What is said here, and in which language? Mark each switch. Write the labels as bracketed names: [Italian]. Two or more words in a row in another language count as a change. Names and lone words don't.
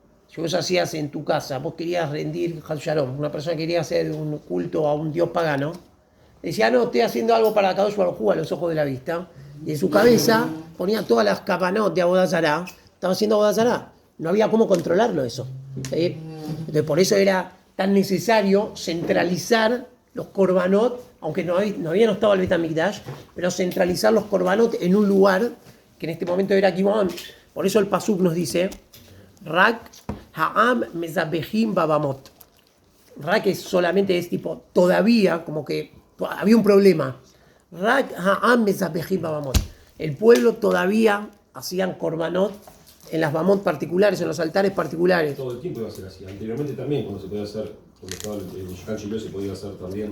[Spanish] si vos hacías en tu casa, vos querías rendir Hal Shalom, una persona quería hacer un culto a un dios pagano, decía, no, estoy haciendo algo para [Hebrew] קדוש ברוך הוא [Spanish] a los ojos de la vista, y en su cabeza ponía todas las kapanot de [Hebrew] עבודה זרה, [Spanish] estaba haciendo [Hebrew] עבודה זרה. [Spanish] No había cómo controlarlo eso. ¿Sí? Entonces por eso era tan necesario centralizar los korbanot, aunque no había estado el [Hebrew] בית המקדש, [Spanish] pero centralizar los korbanot en un lugar que en este momento era Gibón. Por eso el Pasuk nos dice, [Hebrew] רק העם מזבחים בבמות. [Spanish] Rak solamente es tipo, todavía, como que había un problema. [Hebrew] רק העם מזבחים בבמות. [Spanish] El pueblo todavía hacían korbanot en las bamot particulares, en los altares particulares. Todo el tiempo iba a ser así. Anteriormente también, cuando se podía hacer, cuando estaba el [Hebrew] משכן שילה [Spanish] se podía hacer también.